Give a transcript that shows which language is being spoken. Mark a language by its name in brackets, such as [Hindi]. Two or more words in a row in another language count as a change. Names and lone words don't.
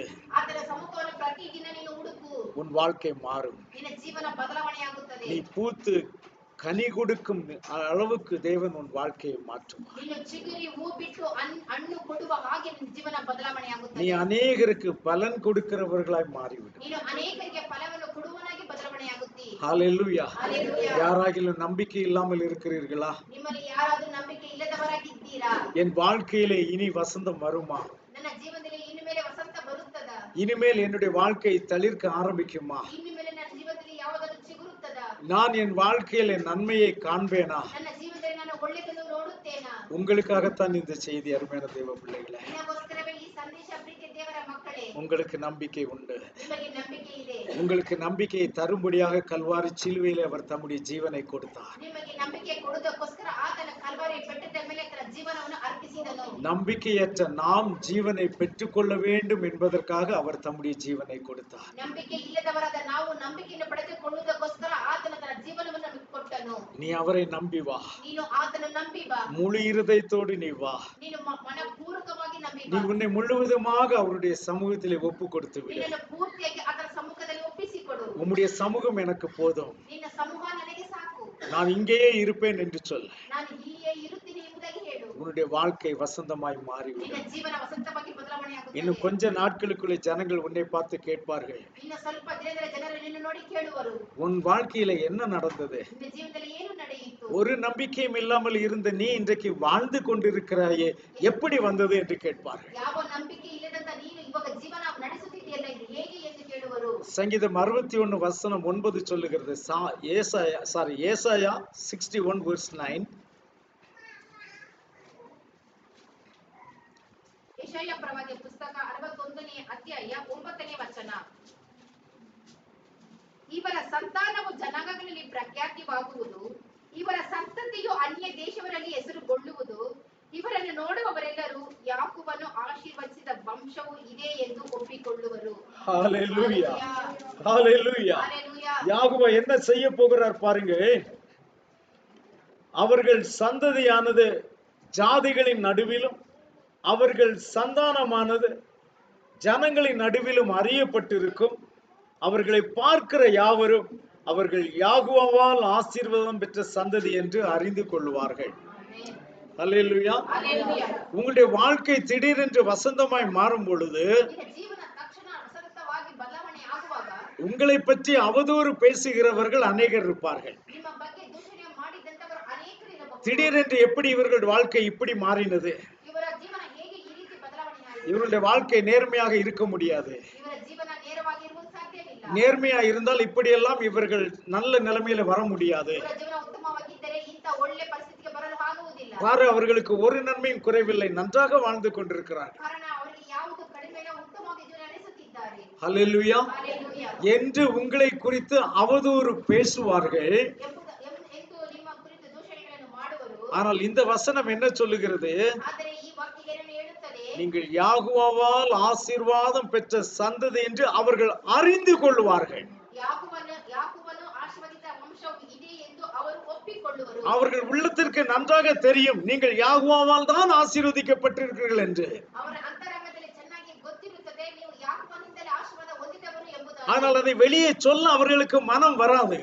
[Kannada] ಆತನ ಸಮ್ಮುಖವನ್ನು ಪ್ರತಿದಿನ ನೀನು ಹುಡುಕು. [Tamil] உன் வாழ்க்கை மாறும். [Kannada] ನಿನ್ನ ಜೀವನ ಬದಲಾವಣೆಯಾಗುತ್ತದೆ. [Tamil] நீ பூத்து கனி கொடுக்கும் அளவுக்கு தேவன் உன் வாழ்க்கையை மாற்றுவார். [Kannada] ನೀನು ಚಿಗುರಿ ಹೂ ಬಿಟ್ಟು ಹಣ್ಣು ಕೊಡುವ ಹಾಗೆ ನಿನ್ನ ಜೀವನ [Tamil] நீ [Kannada] ಬದಲಾವಣೆಯಾಗುತ್ತದೆ. [Tamil] அநேகருக்கு பலன் கொடுக்கிறவர்களாய் மாறிவிடும். [Kannada] ನೀನು ಅನೇಕರಿಗೆ ಫಲವನ್ನು ಕೊಡುವನಾಗಿ ಬದಲಾವಣೆಯಾಗುತ್ತಿ. [Tamil] ஹல்லேலூயா. [Kannada] ಹಲ್ಲೆಲೂಯಾ. [Tamil] யாராகிலும் நம்பிக்கை இல்லாமல் இருக்கிறீர்களா? [Kannada] ನಿಮ್ಮಲ್ಲಿ ಯಾರಾದರೂ ನಂಬಿಕೆ ಇಲ್ಲದವರಾಗಿದ್ದೀರಾ? [Tamil] என் வாழ்க்கையிலே இனி வசந்தம் வருமா? [Kannada] ನನ್ನ ಜೀವನದಲ್ಲಿ ಇನ್ನು ಮೇಲೆ ವಸಂತ ಬರುತ್ತದ? [Tamil] இனிமேல் என்னுடைய வாழ்க்கை தளிர்க்க ஆரம்பிக்குமா? [Kannada] ಇನ್ನು ಮೇಲೆ ನನ್ನ ಜೀವನದಲ್ಲಿ ಯಾವುದಾದರೂ ಚಿಗುರುತ್ತದ? [Tamil] நான் என் வாழ்க்கையில நன்மையை காண்பேனா? [Kannada] ನನ್ನ ಜೀವನದಲ್ಲಿ ನಾನು ಒಳ್ಳೆಯದನ್ನು ನೋಡುತ್ತೇನಾ? [Tamil] உங்களுக்காகத்தான் இந்த செய்தி, அருமையான தேவ பிள்ளைகளே. [Kannada] ನಿನಗೋಸ್ಕರವೇ ಈ ಸಂದೇಶ, ಪ್ರೀತಿಯ ದೇವರ ಮಕ್ಕಳೇ. [Tamil] உங்களுக்கு நம்பிக்கை உண்டு. [Kannada] ನಿಮಗೆ ನಂಬಿಕೆ ಇದೆ. [Tamil] உங்களுக்கு நம்பிக்கையை தரும்படியாக கல்வாரி சிலுவையிலே அவர் தம்முடைய ஜீவனை கொடுத்தார். [Kannada] ನಿಮಗೆ ನಂಬಿಕೆ ಕೊಡುವುದಕ್ಕೋಸ್ಕರ ಆತನ ಕಲ್ವಾರಿ ಬೆಟ್ಟದ ಮೇಲೆ ತನ್ನ ಜೀವನವನ್ನು ಅರ್ಪಿಸಿದನು. [Tamil] நம்பிக்கையற்ற நாம் ஜீவனை பெற்றுக்கொள்ள வேண்டும் என்பதற்காக அவர் தம்முடைய ஜீவனை கொடுத்தார். [Kannada] ನಂಬಿಕೆ ಇಲ್ಲದವರಾದ ನಾವು ನಂಬಿಕೆಯನ್ನು ಪಡೆದುಕೊಳ್ಳುವುದಕ್ಕೋಸ್ಕರ ಆತನ ತನ್ನ ಜೀವನವನ್ನು ನಮಗೆ ಕೊಟ್ಟನು. [Tamil] நீ அவரை நம்பி வா. [Kannada] ನೀನು ಆತನ ನಂಬಿ ಬಾ. [Tamil] முழு இருதயத்தோடு நீ வா. [Kannada] ನೀನು ಮನಪೂರ್ವಕವಾಗಿ ನಂಬಿ [Tamil] நீ [Kannada] ಬಾ. [Tamil] உன்னை முழுவதுமாக அவருடைய சமூகத்திலே ஒப்பு கொடுத்து விடு. [Kannada] ನಿನ್ನನ್ನು ಪೂರ್ತಿಯಾಗಿ ಆತನ ಸಮ್ಮುಖದಲ್ಲಿ ಒಪ್ಪಿಸಿಕೊಡು. [Tamil] உம்முடைய சமூகம் எனக்கு போதும், [Kannada] ನಿನ್ನ ಸಮೂಹ ನನಗೆ ಸಾಕು, [Tamil] நான் இங்கேயே இருப்பேன் என்று சொல். [Kannada] ನಾನು ಇಲ್ಲಿಯೇ ಇರುತ್ತೀನಿ ಎಂಬುದಾಗಿ ಹೇಳು. [Tamil] உன்னுடைய வாழ்க்கை வசந்தமாய் மாறிவிடும். [Kannada] ನಿನ್ನ ಜೀವನ ವಸಂತವಾಗಿ ಬದಲಾವಣೆಯಾಗುತ್ತದೆ. [Tamil] இன்னும் கொஞ்ச நாட்களுக்குள்ளே ஜனங்கள் உன்னை பார்த்து கேட்பார்கள், [Kannada] ಇನ್ನು ಸ್ವಲ್ಪ ದಿನದಲ್ಲಿ ಜನರು ನಿನ್ನ ನೋಡಿ ಕೇಳುವರು, [Tamil] உன் வாழ்க்கையில என்ன நடந்தது? [Kannada] ನಿನ್ನ ಜೀವನದಲ್ಲಿ ಏನು ನಡೆಯಿತು? [Tamil] ஒரு நம்பிக்கையும் இல்லாமல் இருந்த நீ இன்றைக்கு வாழ்ந்து கொண்டிருக்கிறாயே, எப்படி வந்தது என்று கேட்பார்கள். [Kannada] ಯಾವ ನಂಬಿಕೆ ಇಲ್ಲದಂತ ನೀನು ಇವಾಗ ಜೀವನ ನಡೆಸುತ್ತಿದೆಯಲ್ಲ, ಇದು ಹೇಗೆ ಎಂದು ಕೇಳುವರು. [Tamil] சங்கீதம் 61:9 சொல்லுகிறது. ஏசாயா 61:9. [Kannada] ಯೆಶಾಯ ಪ್ರವಾದಿಯ ಪುಸ್ತಕ 61ನೇ ಅಧ್ಯಾಯ 9ನೇ ವಚನ. ಇವರ ಸಂತಾನವು ಜನಾಂಗಗಳಲ್ಲಿ ಪ್ರಖ್ಯಾತಿವಾಗುವುದು, ಇವರ ಸಂತತಿಯು ಅನ್ಯ ದೇಶವರಲ್ಲಿ ಹೆಸರುಗೊಳ್ಳುವುದು. ಇವರನ್ನು ನೋಡುವವರೆಲ್ಲರೂ ಯಾಕೋಬನು ಆಶೀರ್ವದಿಸಿದ ವಂಶವು ಇದೆ ಎಂದು ಒಪ್ಪಿಕೊಳ್ಳುವರು. [Tamil] ஹல்லேலூயா. ஹல்லேலூயா. [Kannada] ಹಲ್ಲೆಲೂಯಾ. [Tamil] யாக்கோபு என்ன செய்ய போகிறார் பாருங்க. அவர்கள் சந்ததியானது ஜாதிகளின் நடுவிலும் அவர்கள் சந்தானமானது ஜனங்களின் நடுவிலும் அறியப்பட்டிருக்கும். அவர்களை பார்க்கிற யாவரும் அவர்கள் யாகோவால் ஆசீர்வாதம் பெற்ற சந்ததி என்று அறிந்து கொள்வார்கள். அல்லேலூயா. [Kannada] Hallelujah. [Tamil] உங்களுடைய வாழ்க்கை திடீரென்று வசந்தமாய் மாறும் பொழுது [Kannada] ನಿನ್ನ ಜೀವನ ತಕ್ಷಣ ಸತತವಾಗಿ ಬದಲಾವಣೆ ಆಗುವಾಗ [Tamil] உங்களை பற்றி அவதூறு பேசுகிறவர்கள் அநேகர் இருப்பார்கள். [Kannada] ನಿಮ್ಮ ಬಗ್ಗೆ ದೂಷಣೆ ಮಾಡಿದಂತವರು ಅನೇಕರು ಇರಬಹುದು. [Tamil] திடீரென்று எப்படி இவர்கள் வாழ்க்கை இப்படி மாறினது, [Kannada] ಇವರ ಜೀವನ ಹೇಗೆ ಈ ರೀತಿ ಬದಲಾವಣೆ ಆಯಿತು? [Tamil] இவருடைய வாழ்க்கை நேர்மையாக இருக்க முடியாது, [Kannada] ಇವರ ಜೀವನ ನೇರವಾಗಿರುವುದು ಸಾಧ್ಯವಿಲ್ಲ. [Tamil] நேர்மையா இருந்தால் இப்படியெல்லாம் இவர்கள் நல்ல நிலைமையில வர முடியாது. [Kannada] ಇವರ ಜೀವನ ಉತ್ತಮವಾಗಿದ್ದರೆ ಇಂಥ ಒಳ್ಳೆ ಪರಿಸ್ಥಿತಿಗೆ ಬರಲು ಆಗುವುದಿಲ್ಲ. [Tamil] பாரு, அவர்களுக்கு ஒரு நன்மையும் குறைவில்லை, நன்றாக வாழ்ந்து கொண்டிருக்கிறார்கள். [Kannada] ಕಾರಣ ಅವರಿಗೆ ಯಾವುದು ಕಡಿಮೆ ಇಲ್ಲ, ಉತ್ತಮವಾಗಿ ಜೀವನ ನಡೆಸುತ್ತಿದ್ದಾರೆ. [Tamil] ஹல்லேலூயா. [Kannada] Hallelujah. [Tamil] என்று உங்களை குறித்து அவதூறு பேசுவார்கள். [Kannada] ಎಂದು ನಿಮ್ಮ ಕುರಿತು ದೂಷಣೆಗಳನ್ನು ಮಾಡುವರು. [Tamil] ஆனால் இந்த வசனம் என்ன சொல்லுகிறது? [Kannada] ಆದರೆ ಈ ವಾಕ್ಯ ಏನನ್ನು ಹೇಳುತ್ತದೆ? [Tamil] நீங்கள் யாகுவாவால் ஆசீர்வாதம் பெற்ற சந்ததி என்று அவர்கள் அறிந்து கொள்வார்கள். [Kannada] ಯಾಕೋಬನು ಆಶೀರ್ವದಿತ ವಂಶವು ಇದೆ ಎಂದು ಅವರು ಒಪ್ಪಿಕೊಳ್ಳುವರು. [Tamil] அவர்கள் உள்ளத்திற்கு நன்றாக தெரியும் நீங்கள் யாகுவாவால் தான் ஆசீர்வதிக்கப்பட்டிருக்கிறீர்கள் என்று. [Kannada] ಅವರ ಅಂತರಂಗದಲ್ಲಿ ಚೆನ್ನಾಗಿ ಗೊತ್ತಿರುತ್ತದೆ ನೀವು ಯಾಕೋಬನಿಂದಲೇ ಆಶೀರ್ವಾದ ಹೊಂದಿದವರು ಎಂಬುದಾಗಿ. [Tamil] ஆனால் அதை வெளியே சொல்ல அவர்களுக்கு மனம் வராது.